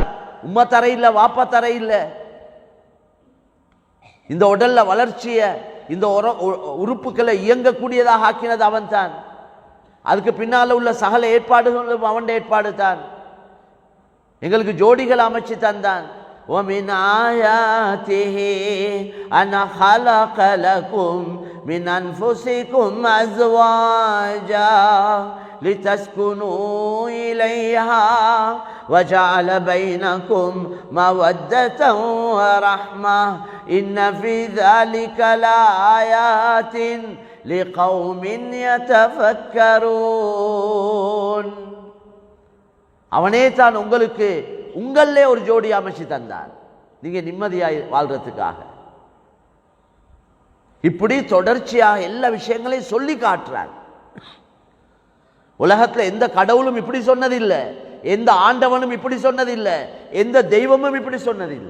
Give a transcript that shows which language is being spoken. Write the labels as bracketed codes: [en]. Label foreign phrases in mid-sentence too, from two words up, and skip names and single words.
[ta] உம்மை தர இல்லை, வாப்பா தர இல்லை. இந்த உடல்ல வளர்ச்சிய, இந்த உறுப்புகளை இயங்கக்கூடியதாக ஆக்கினது அவன் தான். அதுக்கு பின்னால உள்ள சகல ஏற்பாடுகளும் அவன் ஏற்பாடு தான். எங்களுக்கு ஜோடிகள் அமைச்சு தந்தான். [ar] وَمِنْ آيَاتِهِ أَنْ خَلَقَ لَكُمْ مِنْ أَنْفُسِكُمْ أَزْوَاجًا لِتَسْكُنُوا إِلَيْهَا وَجَعَلَ بَيْنَكُمْ مَوَدَّةً وَرَحْمَةً إِنَّ فِي ذَلِكَ لَآيَاتٍ لِقَوْمٍ يَتَفَكَّرُونَ. [ta] அவனே தான் உங்களுக்கு உங்களே ஒரு ஜோடி அமைச்சு தந்தான், நீங்க நிம்மதியாய் வாழ்றதுக்காக. இப்படி தொடர்ச்சியாக எல்லா விஷயங்களையும் சொல்லி காட்டுறார். உலகத்துல எந்த கடவுளும் இப்படி சொன்னதில்லை, எந்த ஆண்டவனும் இப்படி சொன்னதில்லை, எந்த தெய்வமும் இப்படி சொன்னதில்லை.